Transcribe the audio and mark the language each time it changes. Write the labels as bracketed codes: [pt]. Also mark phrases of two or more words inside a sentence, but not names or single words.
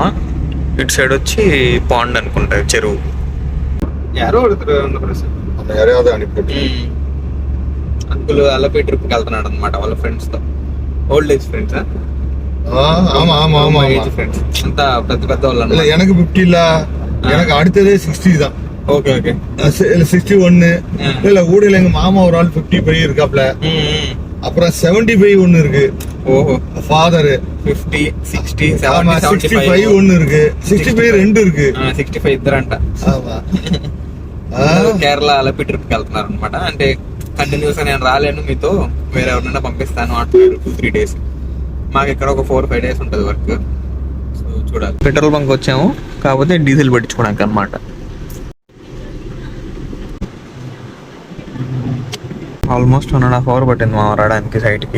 [te] ఇటు సైడ్ వచ్చి పాండ్ అనుకుంటా, చెరువు. అంకుల్ అల్లపై ట్రిప్కి వెళ్తున్నాడు అనమాట వాళ్ళ ఫ్రెండ్స్ తో. [en] old age friends, [te] ఫ్రెండ్స్ అంతా పెద్ద వాళ్ళు. [ta] எனக்கு 50 எனக்கு அடுத்ததே 60 தான். ஓகே ஓகே, 61 இல்ல ஊடல. எங்க மாமா ஒரு ஆள் 55 இருக்காப்ல. அப்புறம் 75 ஒன்னு இருக்கு. ஓஹோ, ஃபாதர் 50, 60, 70, 65 ஒன்னு இருக்கு. 65 2 இருக்கு. [te] 65 ఇద్దరంట. కేరళ అలపి ట్రిప్కి వెళ్తున్నారు అనమాట. అంటే కంటిన్యూస్ గా నేను రాలేను, మీతో వేరే ఎవరినైనా పంపిస్తాను అంటున్నారు. 2-3 డేస్. మాకు ఇక్కడ ఒక 4-5 డేస్ ఉంటుంది వర్క్. సో చూడాలి. పెట్రోల్ బంక్ వచ్చాము, కాకపోతే డీజిల్ పెట్టించుకోవడానికి అనమాట. [en] almost 1.5 hour [te] పట్టింది మా రావడానికి సైట్కి.